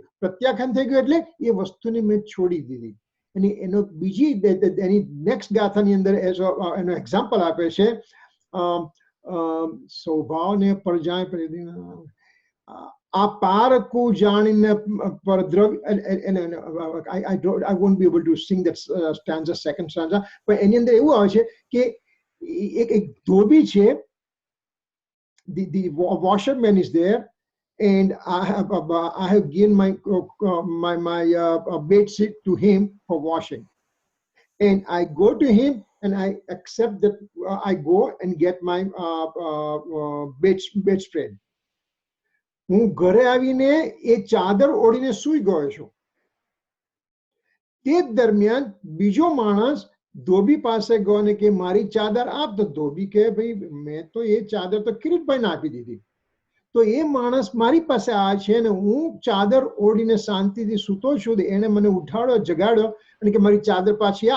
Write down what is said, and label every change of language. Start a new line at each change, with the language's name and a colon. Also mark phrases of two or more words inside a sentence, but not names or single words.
Gujarati: પ્રત્યાખ્યાન થઈ ગયું એટલે એ વસ્તુને મેં છોડી દીધી. અને એનો બીજી એની નેક્સ્ટ ગાથાની અંદર એનો એક્ઝામ્પલ આપે છે, સ્વભાવને પરજાય આ પારકું જાણીને પરદ્રવ્ય.
English: I won't be able to sing that stanza, second stanza, but
Gujarati: એની અંદર એવું આવે છે કે એક ધોબી છે,
English: the washerman is there, and I have given my bed sheet to him for washing, and I go to him and I accept that. I go and get my bedspread.
Gujarati: હું ઘરે આવીને એ ચાદર ઓઢીને સૂઈ ગયો છું. તે દરમિયાન બીજો માણસ ધોબી પાસે ગયો ને કે મારી ચાદર આપ. તો ધોબી કહે ભાઈ મેં તો એ ચાદર તો કિરીટભાઈને આપી દીધી. તો એ માણસ મારી પાસે આવે છે ને હું ચાદર ઓઢીને શાંતિથી સૂતો છું, એને મને ઉઠાડ્યો, જગાડ્યો અને કે મારી ચાદર પાછી આપ.